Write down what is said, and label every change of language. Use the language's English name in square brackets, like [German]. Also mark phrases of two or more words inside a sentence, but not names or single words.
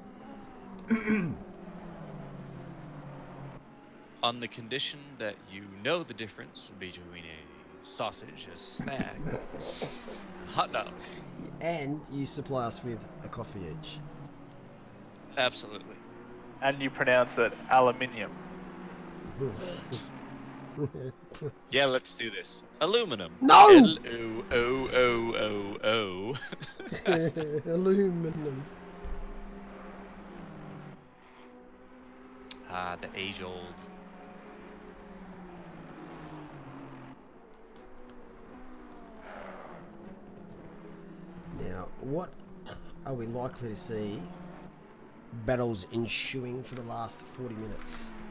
[English] On the condition that you know the difference between a sausage, a snack, a hot dog. And you supply us with a coffee each. Absolutely. And you pronounce it aluminium. Yeah, let's do this. Aluminum. No! L-O-O-O-O-O. Aluminum. Ah, the age-old. Now, what are we likely to see battles ensuing for the last 40 minutes?